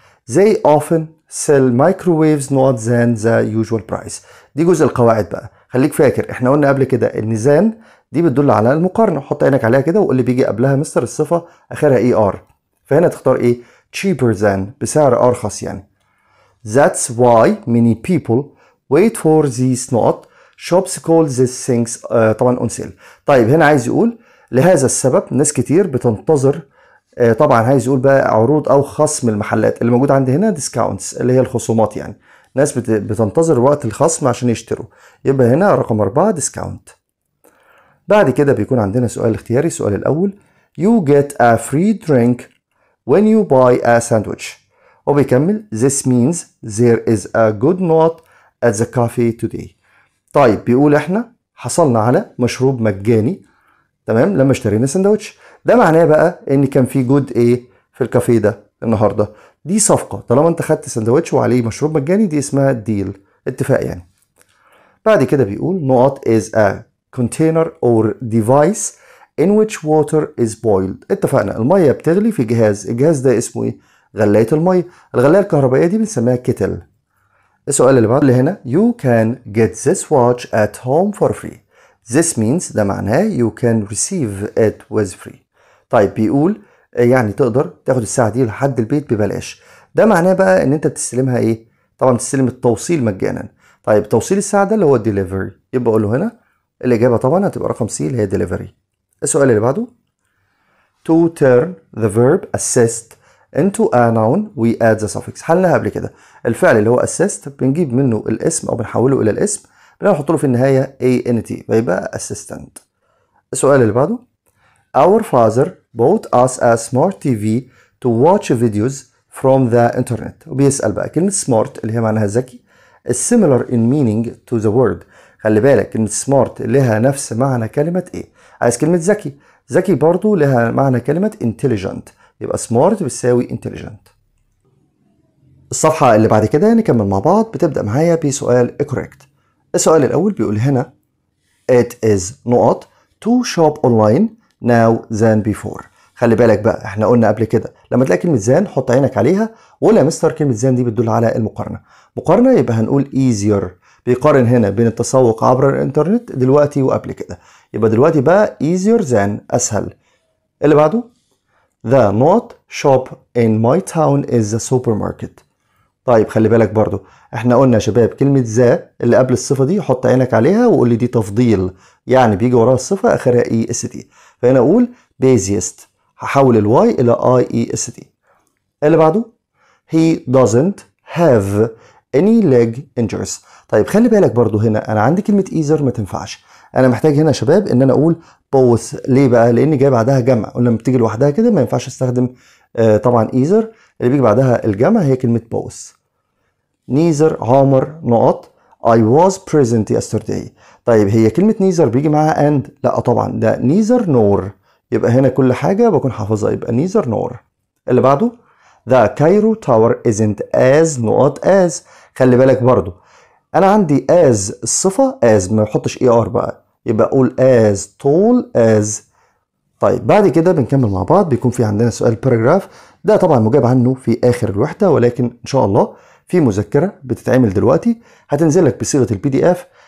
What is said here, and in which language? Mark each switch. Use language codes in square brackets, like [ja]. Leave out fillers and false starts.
[en] They often sell microwaves not than the usual price. [ar] دي جزء القواعد بقى. خليك فاكر احنا قلنا قبل كده ان than دي بتدل على المقارنه. حط عينك عليها كده وقول لي بيجي قبلها مستر الصفه اخرها er، فهنا تختار ايه [en] cheaper than [ar] بسعر ارخص يعني. [en] That's why many people wait for these not shops call these things طبعا on sale. [ar] طيب هنا عايز يقول لهذا السبب ناس كتير بتنتظر طبعا عايز يقول بقى عروض او خصم المحلات. اللي موجود عندي هنا discounts اللي هي الخصومات، يعني ناس بتنتظر وقت الخصم عشان يشتروا. يبقى هنا رقم 4 discount. بعد كده بيكون عندنا سؤال اختياري. السؤال الاول [en] you get a free drink when you buy a sandwich، وبيكمل this means there is a good note at the cafe today. [ar] طيب بيقول احنا حصلنا على مشروب مجاني تمام لما اشترينا سندوتش. ده معناه بقى ان كان في جود ايه في الكافيه ده النهارده. دي صفقه، طالما انت خدت سندوتش وعليه مشروب مجاني دي اسمها ديل، اتفاق يعني. بعد كده بيقول [en] not is a container or device in which water is boiled. [ar] اتفقنا الميه بتغلي في جهاز، الجهاز ده اسمه ايه؟ غلايه الميه. الغلايه الكهربائيه دي بنسميها كيتل. السؤال اللي بعده اللي هنا [en] you can get this watch at home for free. This means [ar] ده معناه [en] you can receive it with free. [ar] طيب بيقول يعني تقدر تاخد الساعة دي لحد البيت ببلاش. ده معناه بقى ان انت بتستلمها ايه؟ طبعا بتستلم التوصيل مجانا. طيب توصيل الساعة ده اللي هو delivery، يبقى اقول له هنا الإجابة طبعا هتبقى رقم C اللي هي delivery. السؤال اللي بعده [en] to turn the verb assist into a noun we add the suffix. [ar] حلناها قبل كده. الفعل اللي هو assist بنجيب منه الاسم او بنحوله الى الاسم بنحط له في النهاية ant فيبقى assistant. [en] السؤال اللي بعده Our father bought us a smart TV to watch videos from the internet. [ar] وبيسأل بقى كلمة [en] smart [ar] اللي هي معناها ذكي [en] is similar in meaning to the word. [ar] خلي بالك كلمة smart لها نفس معنى كلمة ايه؟ عايز كلمة ذكي. ذكي برضو لها معنى كلمة intelligent. يبقى smart بتساوي intelligent. الصفحة اللي بعد كده نكمل مع بعض، بتبدأ معايا بسؤال correct. السؤال الأول بيقول هنا [en] it is نقط to shop online now than before. [ar] خلي بالك بقى احنا قلنا قبل كده لما تلاقي كلمة than حط عينك عليها، ولا يا مستر كلمة than دي بتدل على المقارنة. مقارنة يبقى هنقول easier، بيقارن هنا بين التسوق عبر الانترنت دلوقتي وقبل كده. يبقى دلوقتي بقى [en] easier than [ar] أسهل. اللي بعده [en] the not shop in my town is a supermarket. [ar] طيب خلي بالك برضو احنا قلنا يا شباب كلمة ذا اللي قبل الصفة دي حط عينك عليها وقول لي دي تفضيل، يعني بيجي وراها الصفة اخرها اي اس تي، فهنا اقول busiest، هحول الواي الى اي اي اس تي. [en] اللي بعده he doesn't have any leg injuries. [ar] طيب خلي بالك برضو هنا انا عندي كلمة ايزر ما تنفعش، انا محتاج هنا يا شباب ان انا اقول both. ليه بقى؟ لان جاي بعدها جمع، قلنا لما بتيجي لوحدها كده ما ينفعش استخدم طبعا ايزر، اللي بيجي بعدها الجمع هي كلمة both. [en] neither عمر نقط I was present yesterday. [ar] طيب هي كلمة neither بيجي معاها and؟ لا طبعا ده [en] neither nor، [ar] يبقى هنا كل حاجة بكون حافظها، يبقى neither nor. اللي بعده [en] the Cairo tower isn't as نقط as. [ar] خلي بالك برضو انا عندي as الصفة as ما بحطش er بقى، يبقى اقول [en] as tall as. [ar] طيب بعد كده بنكمل مع بعض، بيكون في عندنا سؤال باراجراف، ده طبعا مجاب عنه في اخر الوحدة، ولكن ان شاء الله في مذكرة بتتعمل دلوقتي هتنزل لك بصيغة البي دي اف.